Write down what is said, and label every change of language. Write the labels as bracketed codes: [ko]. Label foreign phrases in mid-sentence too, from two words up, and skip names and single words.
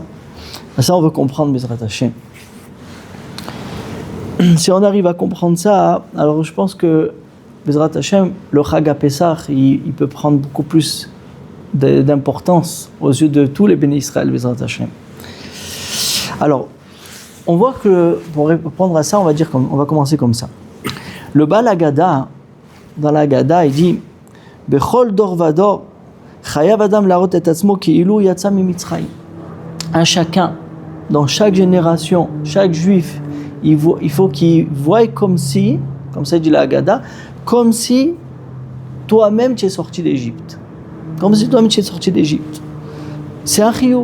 [fr] Ça, on veut comprendre, [he] בעזרת השם. [fr] Si on arrive à comprendre ça, alors je pense que, [he] בעזרת השם, [fr] le [he] חג הפסח, [fr] il peut prendre beaucoup plus d'importance aux yeux de tous les bénis Israël, [he] בעזרת השם. [fr] Alors, on voit que, pour répondre à ça, on va commencer comme ça. Le [he] בעל ההגדה, [fr] dans la Haggadah, il dit [he] בכל דור ודור חייב אדם לראות את עצמו כאילו יצא ממצרים. [fr] Un chacun, dans chaque génération, chaque juif, il faut qu'il voie comme si, comme ça dit la Haggadah, comme si toi-même tu es sorti d'Égypte. Comme si toi-même tu es sorti d'Égypte. C'est un chiyuv.